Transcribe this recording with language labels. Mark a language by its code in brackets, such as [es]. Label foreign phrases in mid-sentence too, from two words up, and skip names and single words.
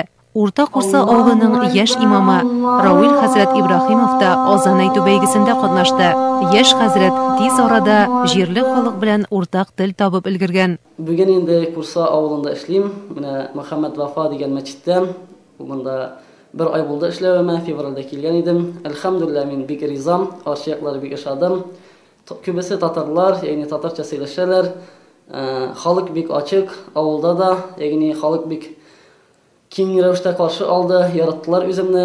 [tt] Урта Курса авылының яшь имамы Рауил хәзрәт Ибраһимов та азан әйтү бәйгесендә катнашты. Яшь хәзрәт тиз арада җирле халык белән уртак тел табып өлгергән. Бүген инде Курса авылында эшлим. Менә Мөхәммәд Вафа дигән мәчеттә. Монда bir ay buldu эшләвемә, февральдә килгән идем. Әлхәмдүлилләh, мин бик ризам, арчаклар бик ошадым. Күбесе татарлар, ягъни татарча сөйләшәләр. Халык бик ачык, авылда да, ягъни халык бик киң рәвештә каршы алды, яраттылар үземне.